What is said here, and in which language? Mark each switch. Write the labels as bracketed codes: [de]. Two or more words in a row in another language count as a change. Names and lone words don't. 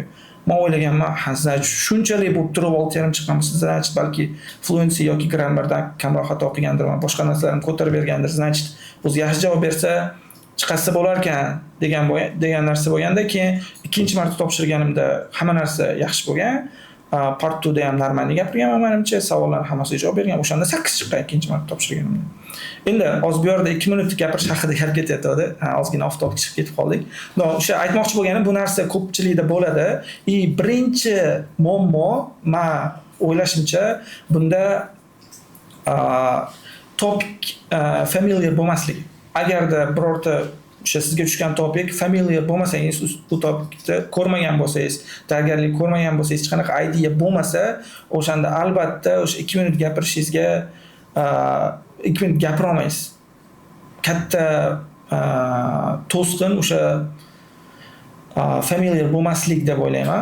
[uz] Men o'ylaganman, значит, shunchalik bo'lib turib 6,5 chiqqanmisiz, значит, balki fluency yoki grammardan kamroq xato qilgandirman, boshqa narsalarni ko'tarib bergandir, значит, o'zi yaxshi javob bersa chiqasa bo'lar ekan degan narsa bo'lganda, keyin ikkinchi marta topshirganimda hamma narsa yaxshi bo'lgan. Part 2 da ham normalni gapirganman menimcha, savollarning hammasiga javob bergan. O'shanda 8 chiqqan ikkinchi marta topshirganimda. Endi hozir bu yerda 2 minut gapirish haqida gap ketyapti. Ozgina [en] off topic [uz] chiqib ketib qoldik. O'sha aytmoqchi bo'lganim, bu narsa ko'pchilikda bo'ladi. Birinchi muammo men o'ylashimcha bunda [en] topic familiar [uz] bo'lmasligi. Agarda birorta o'sha sizga tushgan topik familiar bo'lmasangiz, bu topikni ko'rmagan bo'lsangiz, tayyorgarlik ko'rmagan bo'lsangiz, hech qanaqa idea bo'lmasa, o'shanda albatta o'sha 2 minut gapirishingizga 2 minut gapira olmaysiz. Katta to'sqin o'sha familiar bo'lmaslik deb o'ylayman.